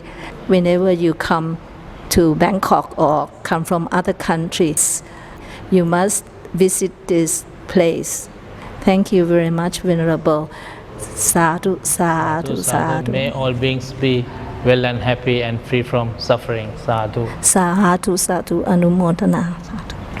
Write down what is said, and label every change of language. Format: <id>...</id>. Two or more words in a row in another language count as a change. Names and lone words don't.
<en>Whenever you come to Bangkok or come from other countries, you must visit this place. Thank you very much, Venerable.</en> <pi>Sadhu, sadhu, sadhu.</pi> <en>May all beings be well and happy and free from suffering.</en> <pi>Sadhu. Sadhu, sadhu, anumodana. Sadhu.</pi>